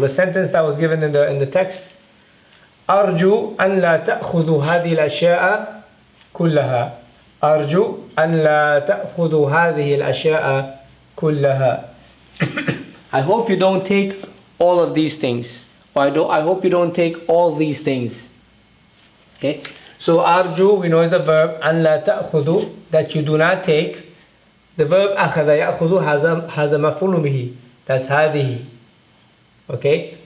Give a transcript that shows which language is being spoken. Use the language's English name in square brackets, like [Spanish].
[English] The sentence that was given in the text: [Arabic] أرجو أن لا تأخذوا هذه الأشياء كلها. أرجو أن لا تأخذوا هذه الأشياء كلها. [English] I hope you don't take all of these things. Or I hope you don't take all these things. Okay. So أرجو, we know is the verb. [Arabic] أن لا تأخذوا, [English] that you do not take. The verb أخذ يأخذ has a مفعول به. That's هذه. Okay.